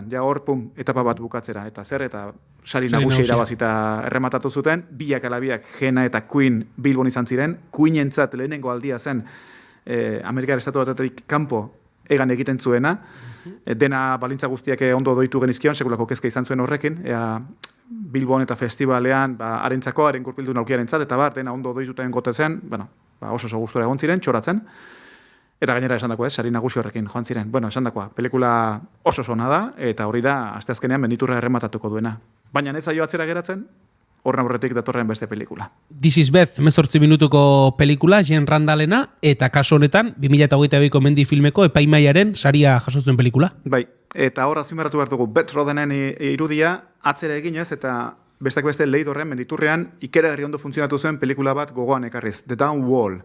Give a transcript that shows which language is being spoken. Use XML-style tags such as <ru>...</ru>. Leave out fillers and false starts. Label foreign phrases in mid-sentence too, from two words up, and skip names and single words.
<eu>Hor, etapa bat bukatzera. Eta zer, eta sari nagusia irabazita errematatu zuten, biak alabiak Hannah eta Queen Bilbon izan ziren, Queenentzat lehenengo aldia zen Amerikar estatu batetik kanpo egan egiten zuena, dena balintza guztiak ondo doitu genizkion, sekulako kezka izan zuen horrekin, Bilbon eta festivalean, harentzako, haren gurpildu naukiaren zat, eta dena ondo doituten gote zen, oso gustura egon ziren, txoratzen. Eta gainera esan dakoa, sari nagusi horrekin joan ziren. Bueno, esan dakoa, pelikula oso sona da, eta hori da, asteazkenean Menditurra errematatuko duena. Baina ez zaio atzera geratzen, horren aurretik datorren beste pelikula. This is Beth, 18 minutuko pelikula, Jean Randallena, eta kasu honetan, 2022ko Mendi filmeko epaimaiaren saria jaso zuen pelikula. Bai, eta hor azpimarratu behar dugu, Beth Rodenen irudia atzera eginez, eta bestak beste Leidorren, Menditurrean, ikeragarri ondo funtzionatu zuen pelikula bat gogoan ekarriz, The Down Wall.</eu>